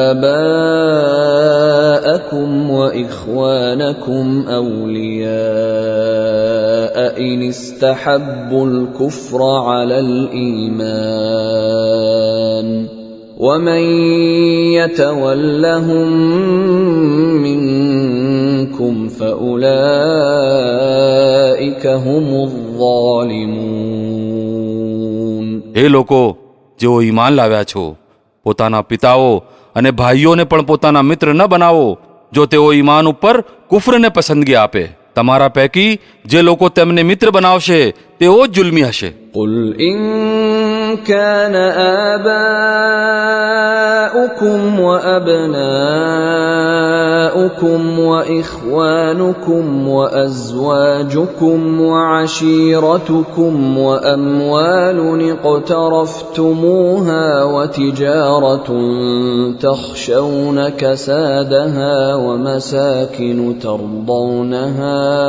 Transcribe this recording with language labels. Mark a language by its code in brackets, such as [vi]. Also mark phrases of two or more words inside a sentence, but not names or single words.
[ar] آباءكم وإخوانكم أولياء إن استحبوا الكفر على الإيمان ومن يتولهم منكم فأولئك هم الظالمون. [gu] હે લોકો જેઓ ઈમાન લાવ્યા છો, પોતાના પિતાઓ અને ભાઈઓને પણ પોતાના મિત્ર ન બનાવો જો તેઓ ઈમાન ઉપર કુફરને પસંદગી આપે. તમારા પૈકી જે લોકો તેમને મિત્ર બનાવશે તેઓ જ જુલ્મી હશે. [ar] قل إن كان آباؤكم وأبناؤكم وإخوانكم وأزواجكم وعشيرتكم وأموال اقترفتموها وتجارة تخشون كسادها ومساكن ترضونها